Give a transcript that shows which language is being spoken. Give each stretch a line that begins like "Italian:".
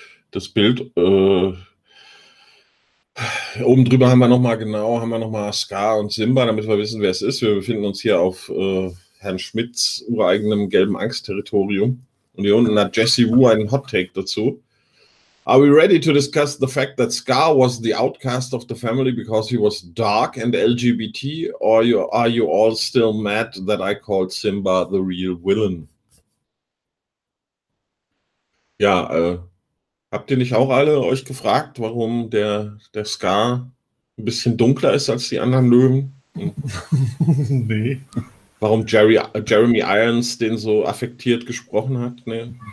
German: Das Bild, oben drüber haben wir nochmal Scar und Simba, damit wir wissen, wer es ist. Wir befinden uns hier auf Herrn Schmidts ureigenem gelben Angst-Territorium. Und hier unten hat Jesse Wu einen Hot-Take dazu.
English: Are we ready to discuss the fact that Scar was the outcast of the family because he was dark and LGBT, or are you all still mad that I called Simba the real villain?
German: Ja, habt ihr nicht auch alle euch gefragt, warum der Scar ein bisschen dunkler ist als die anderen Löwen? Nee. Warum Jeremy Irons den so affektiert gesprochen hat? Nee.